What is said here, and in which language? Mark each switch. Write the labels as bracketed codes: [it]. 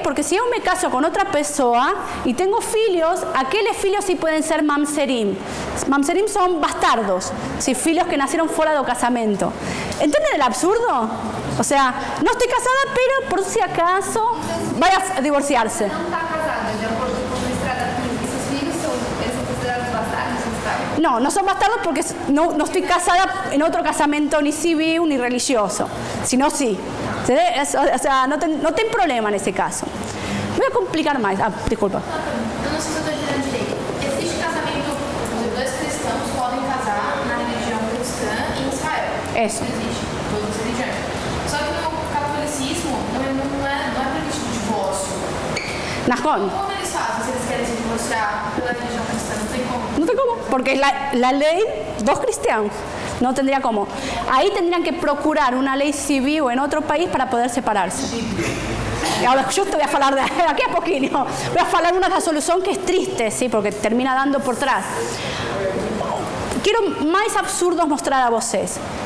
[es] Porque si yo me caso con otra persona y tengo filhos, aquellos filhos sí pueden ser mamzerim. Mamzerim son bastardos, ¿sí? Filhos que nacieron fuera del casamento. ¿Entienden el absurdo? O sea, no estoy casada, pero por si acaso vaya a divorciarse. [pt] Não está casada, de acordo com o Misrad Apnim. E seus filhos são considerados bastardos? [es] No son bastardos porque no estoy casada en otro casamento ni civil ni religioso, sino sí. O sea, no ten problema en ese caso. Voy a complicar más. Disculpa. [pt] Eu não sei se eu estou entendendo direito. Existe casamento, dois cristãos podem casar na religião cristã em Israel. Isso. Existe, todas as religiões. Só que no catolicismo não é previsto o divórcio. [he] Najón. [pt] Como eles fazem se eles querem se divorciar pela religião cristã? Não tem como. [es] No sé cómo, porque es la ley dos cristianos. No tendría cómo. Ahí tendrían que procurar una ley civil en otro país para poder separarse. Y ahora yo te voy a hablar de aquí a poquito. Voy a hablar de una solución que es triste, ¿sí? Porque termina dando por atrás. Quiero más absurdos mostrar a vocês.